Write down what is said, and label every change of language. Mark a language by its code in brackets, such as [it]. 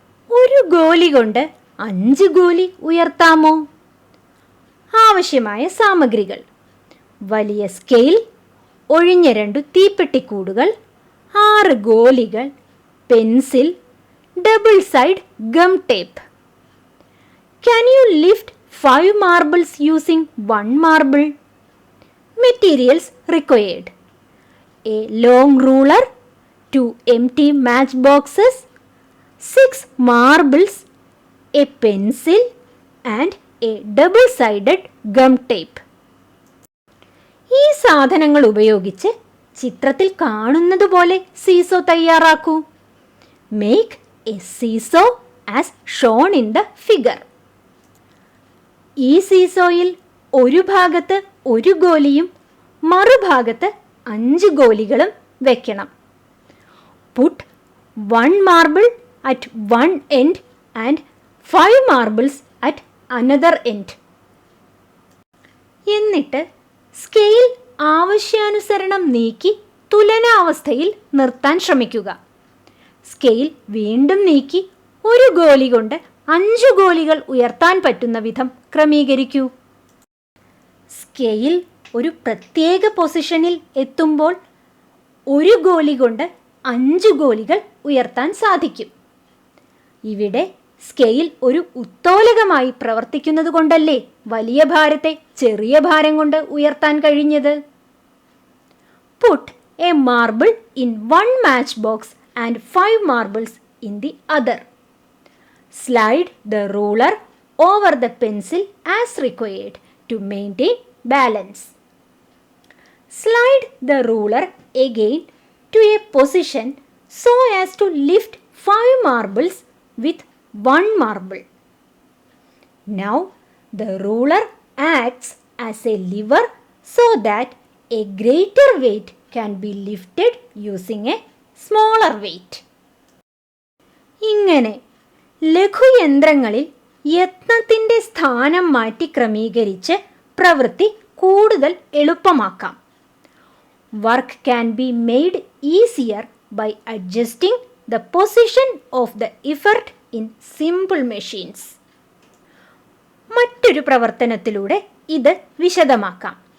[ml] ഒരു ഗോലി കൊണ്ട് 5 ഗോലി ഉയർത്താമോ? ആവശ്യമായ സാമഗ്രികൾ: വലിയ സ്കെയിൽ, ഒഴിഞ്ഞ 2 തീപ്പെട്ടിക്കൂടുകൾ, 6 ഗോലികൾ, pencil, double side gum tape. [en] Can you lift 5 marbles using 1 marble? Materials required: a long ruler, 2 empty matchboxes, 6 marbles, a pencil and a double-sided gum tape. [ml] ഈ സാധനങ്ങൾ ഉപയോഗിച്ച് ചിത്രത്തിൽ കാണുന്നത് പോലെ seesaw തയ്യാറാക്കൂ. [en] Make a seesaw as shown in the figure. [ml] ഈ സീസോയിൽ ഒരു ഭാഗത്ത് 1 ഗോലിയും മറുഭാഗത്ത് 5 ഗോലികളും വെക്കണം. [en] Put 1 marble at one end and 5 marbles at another end. [ml] എന്നിട്ട് സ്കെയിൽ ആവശ്യാനുസരണം നീക്കി തുലനാവസ്ഥയിൽ നിർത്താൻ ശ്രമിക്കുക. സ്കെയിൽ വീണ്ടും നീക്കി 1 ഗോലി കൊണ്ട് 5 ഗോലികൾ ഉയർത്താൻ പറ്റുന്ന വിധം ക്രമീകരിക്കൂ. സ്കെയിൽ ഒരു പ്രത്യേക പൊസിഷനിൽ എത്തുമ്പോൾ 1 ഗോലി കൊണ്ട് 5 ഗോലികൾ ഉയർത്താൻ സാധിക്കും. ഇവിടെ സ്കെയിൽ ഒരു ഉത്തോലകമായി പ്രവർത്തിക്കുന്നത് കൊണ്ടല്ലേ വലിയ ഭാരത്തെ ചെറിയ ഭാരം കൊണ്ട് ഉയർത്താൻ കഴിഞ്ഞത്. [en] Put a marble in one matchbox and 5 marbles in the other. Slide the ruler over the pencil as required to maintain balance. Slide the ruler again to a position so as to lift 5 marbles with 1 marble. Now the ruler acts as a lever so that a greater weight can be lifted using a smaller weight. [ml] ഇങ്ങനെ ലഘുയന്ത്രങ്ങളിൽ യത്നത്തിൻ്റെ സ്ഥാനം മാറ്റി ക്രമീകരിച്ച് പ്രവൃത്തി കൂടുതൽ എളുപ്പമാക്കാം. [en] Work can be made easier by adjusting the position of the effort in simple machines. [ml] മറ്റൊരു പ്രവർത്തനത്തിലൂടെ ഇത് വിശദമാക്കാം.